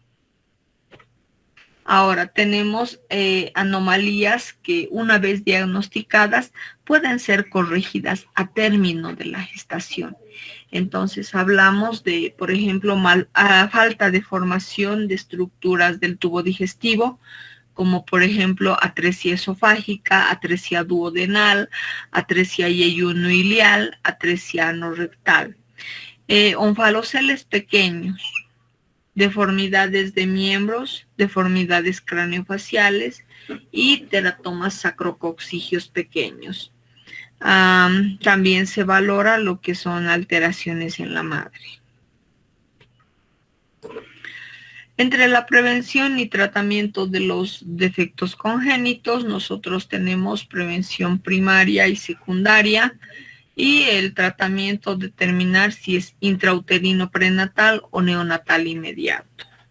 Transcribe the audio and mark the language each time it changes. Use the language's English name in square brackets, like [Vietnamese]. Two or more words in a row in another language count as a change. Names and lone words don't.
[Spanish] Ahora tenemos anomalías que, una vez diagnosticadas, pueden ser corregidas a término de la gestación. Entonces hablamos de, por ejemplo, falta de formación de estructuras del tubo digestivo, como por ejemplo atresia esofágica, atresia duodenal, atresia yeyunoilial, atresia anorrectal. Onfaloceles pequeños, deformidades de miembros, deformidades craneofaciales y teratomas sacrococcigios pequeños. También se valora lo que son alteraciones en la madre. Entre la prevención y tratamiento de los defectos congénitos, nosotros tenemos prevención primaria y secundaria, y el tratamiento determinar si es intrauterino prenatal o neonatal inmediato.